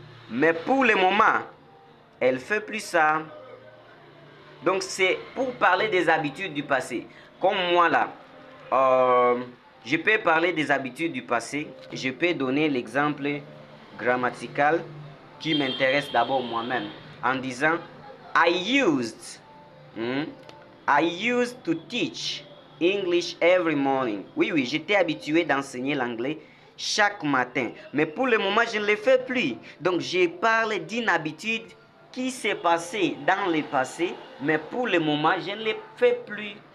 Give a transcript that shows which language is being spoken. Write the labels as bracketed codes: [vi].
[fr] Mais pour le moment, elle ne fait plus ça. Donc, c'est pour parler des habitudes du passé. Comme moi là, je peux parler des habitudes du passé. Je peux donner l'exemple grammatical qui m'intéresse d'abord moi-même. En disant, [en] I used to teach English every morning. [fr] Oui, j'étais habitué d'enseigner l'anglais chaque matin. Mais pour le moment, je ne le fais plus. Donc, je parle d'une habitude qui s'est passée dans le passé. Mais pour le moment, je ne le fais plus.